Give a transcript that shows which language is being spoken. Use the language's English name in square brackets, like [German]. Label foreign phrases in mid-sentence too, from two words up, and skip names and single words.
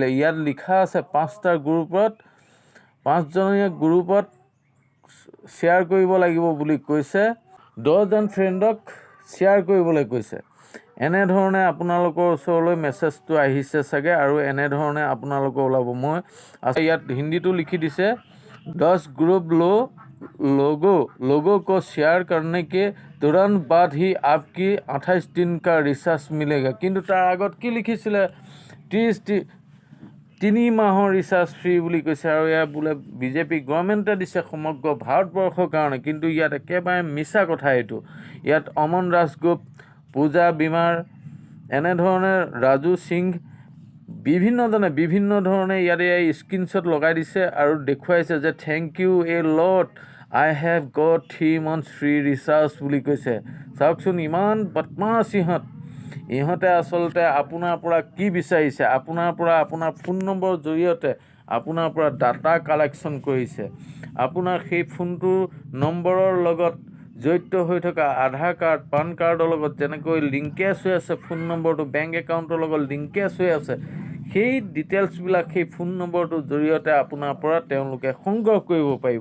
[Assamese] ইয়াত লিখা আছে 5টা গ্ৰুপত, 5জনীয়া গ্ৰুপত শ্বেয়াৰ কৰিব লাগিব বুলি কৈছে। 10জন ফ্ৰেণ্ডক শ্বেয়াৰ কৰিবলৈ কৈছে। এনেধৰণে আপোনালোকৰ ওচৰলৈ মেছেজটো আহিছে চাগে, আৰু এনেধৰণে আপোনালোকৰ ওলাব। মই ইয়াত হিন্দীটো লিখি দিছে, [Hindi] 10 ग्रुप लोगों को शेयर करने के तुरंत बाद ही आपकी 28 दिन का रिचार्ज मिलेगा। [Assamese] কিন্তু তাৰ আগত কি লিখিছিলে? 3 মাহৰ ৰিচাৰ্জ ফ্ৰী বুলি কৈছে, আৰু এয়া বোলে বিজেপি গভৰ্ণমেণ্টে দিছে সমগ্ৰ ভাৰতবৰ্ষৰ কাৰণে। কিন্তু ইয়াত একেবাৰে মিছা কথা এইটো। ইয়াত অমন ৰাজগোপ, পূজা বিমাৰ, এনেধৰণে ৰাজু সিং, বিভিন্ন ধৰণে ইয়াতে স্ক্ৰীনশ্বট লগাই দিছে আৰু দেখুৱাইছে যে [English] thank you a lot, I have got 3 months free recharge [Assamese] বুলি কৈছে। চাওকচোন, ইমান বদমাছ ইহঁতে আচলতে আপোনাৰ পৰা কি বিচাৰিছে? আপোনাৰ পৰা আপোনাৰ ফোন নম্বৰৰ জৰিয়তে আপোনাৰ পৰা [English] data collection [Assamese] কৰিছে। আপোনাৰ সেই ফোনটোৰ নম্বৰৰ লগত জড়িত হৈ থকা আধাৰ কাৰ্ড, পান কাৰ্ডৰ লগত যেনেকৈ লিংকেজ হৈ আছে, ফোন নম্বৰটো [English] bank account [Assamese] লগত লিংকেজ হৈ আছে, সেই ডিটেইলছবিলাক সেই ফোন নম্বৰটোৰ জৰিয়তে আপোনাৰ পৰা তেওঁলোকে সংগ্ৰহ কৰিব পাৰিব।